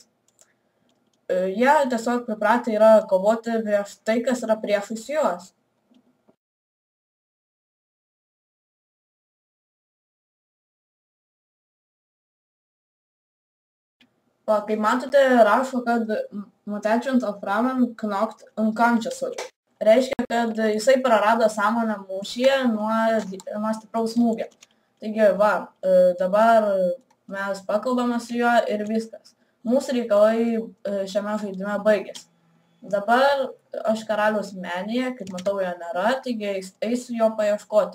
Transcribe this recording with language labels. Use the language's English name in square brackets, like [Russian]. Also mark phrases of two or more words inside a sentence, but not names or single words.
[Lithuanian] Jie tiesiog pripratę yra kovoti prieš tai, kas yra priešais juos. Kaip matote, rašo, kad [English] mutation of Ramen knocked unconscious. [Lithuanian] Reiškia, kad jisai prarado sąmonę mūšyje nuo stipraus smūgio. Taigi, dabar mes pakalbame su juo ir viskas. Mūsų reikalai šiame žaidime baigėsi. Dabar aš karaliaus menyje, kaip matau, jo nėra, taigi eisiu jo paieškoti.